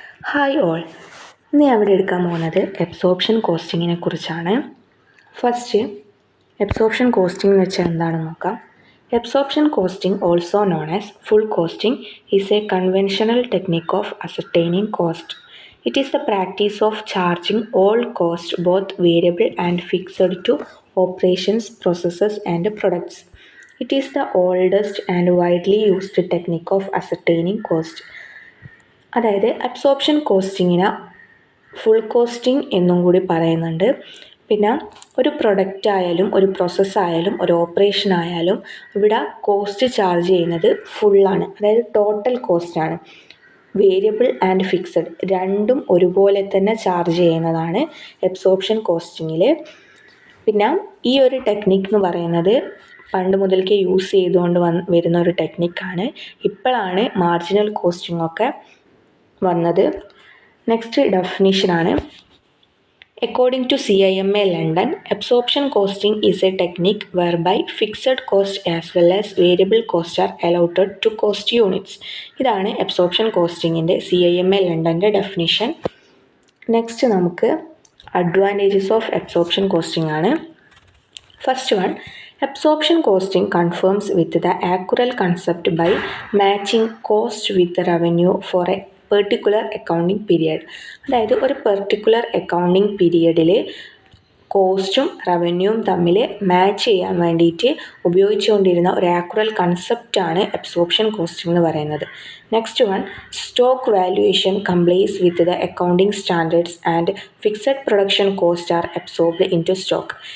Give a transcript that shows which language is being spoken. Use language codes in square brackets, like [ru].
[en] hi all, [ml] ഇന്ന് അവിടെ എടുക്കാൻ പോകുന്നത് എബ്സോർപ്ഷൻ കോസ്റ്റിങ്ങിനെ കുറിച്ചാണ്. ഫസ്റ്റ്, എബ്സോർപ്ഷൻ കോസ്റ്റിംഗ് എന്ന് വെച്ചാൽ എന്താണെന്ന് നോക്കാം. [en] Absorption costing, also known as full costing, is a conventional technique of ascertaining cost. It is the practice of charging all cost, both variable and fixed, to operations, processes, and products. It is the oldest and widely used technique of ascertaining cost. [ml] അതായത് absorption കോസ്റ്റിങ്ങിന് full costing എന്നും കൂടി പറയുന്നുണ്ട്. പിന്നെ ഒരു product ആയാലും ഒരു പ്രോസസ്സായാലും ഒരു operation ആയാലും ഇവിടെ കോസ്റ്റ് ചാർജ് ചെയ്യുന്നത് ഫുള്ളാണ്, അതായത് ടോട്ടൽ കോസ്റ്റാണ്. വേരിയബിൾ ആൻഡ് ഫിക്സഡ് രണ്ടും ഒരുപോലെ തന്നെ ചാർജ് ചെയ്യുന്നതാണ് അബ്സോർപ്ഷൻ കോസ്റ്റിങ്ങിൽ. പിന്നെ ഈ ഒരു ടെക്നിക്ക് എന്ന് പറയുന്നത് പണ്ട് മുതൽക്കേ യൂസ് ചെയ്തുകൊണ്ട് വരുന്ന ഒരു ടെക്നിക്കാണ്. ഇപ്പോഴാണ് മാർജിനൽ കോസ്റ്റിംഗ് ഒക്കെ വന്നത്. Next ഡെഫിനിഷനാണ്. [en] According to CIMA London, absorption costing is a technique whereby fixed cost as well as variable costs are allotted to cost units. [ml] ഇതാണ് absorption costingൻ്റെ CIMA ലണ്ടൻ്റെ ഡെഫിനിഷൻ. [en] Next നമുക്ക് advantages of absorption costing ആണ്. First one, absorption costing confirms with the accrual concept by matching cost with the revenue for a particular accounting period. [ml] അതായത് ഒരു particular accounting പീരിയഡിൽ കോസ്റ്റും റവന്യൂവും തമ്മിൽ match ചെയ്യാൻ വേണ്ടിയിട്ട് ഉപയോഗിച്ചുകൊണ്ടിരുന്ന ഒരു ആക്യുറൽ കൺസെപ്റ്റാണ് absorption costing എന്ന് പറയുന്നത്. [en] Next one, stock valuation complies with the accounting standards and fixed production cost are absorbed into stock.